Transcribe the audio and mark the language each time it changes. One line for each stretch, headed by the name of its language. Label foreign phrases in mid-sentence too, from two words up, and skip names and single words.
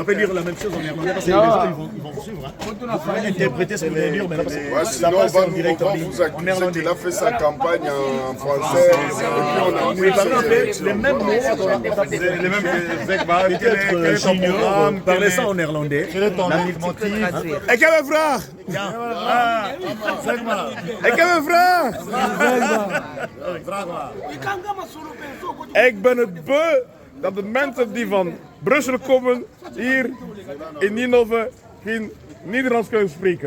French: On peut dire la même chose en néerlandais parce que les gens ils vont vous suivre. Vous pouvez interpréter ce que vous voulez dire, mais là, sinon on va vous accuser qu'il a fait sa campagne en français. Vous pouvez parler les mêmes mots, peut-être j'ignore, parlez ça en néerlandais. La multiplication.
Dutch: Ik heb een vraag! Zeg maar. Ik heb een vraag! Ik ben het beu dat de mensen die van Brussel komen hier in Ninove geen Nederlands kunnen spreken.